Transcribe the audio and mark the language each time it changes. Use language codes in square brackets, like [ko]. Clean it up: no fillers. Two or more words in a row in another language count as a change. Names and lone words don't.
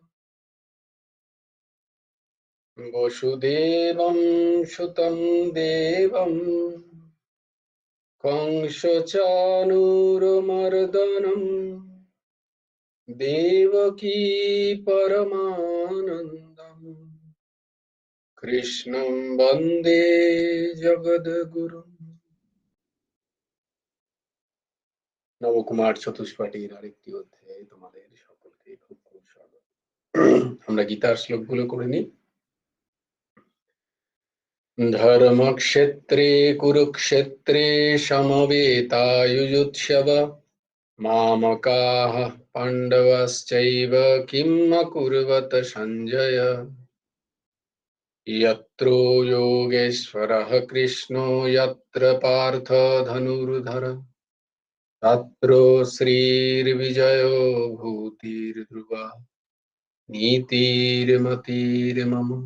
[sa] वसुदेवं सुतं देवं कंसचाणूरमर्दनं देवकी परमानन्दम् कृष्णं वन्दे जगद्गुरुम्। [bn] নবকুমার চতুষ্পাঠীর আরেকটি অধ্যায়ে তোমাদের সকলকে খুব খুব স্বাগত। আমরা গীতার শ্লোকগুলো করে নিই। [sa] ধর্মক্ষেত্রে কুরুক্ষেত্রে সমবেতায়ুযুৎসব মামকাঃ পাণ্ডবশ্চৈব কিম অকুর্বত সঞ্জয় यत्र योगेश्वरः कृष्णो यत्र पार्थ धनुर्धर तत्र श्रीर्विजयो भूतिर्ध्रुवा नीतिर्मतिर्मम।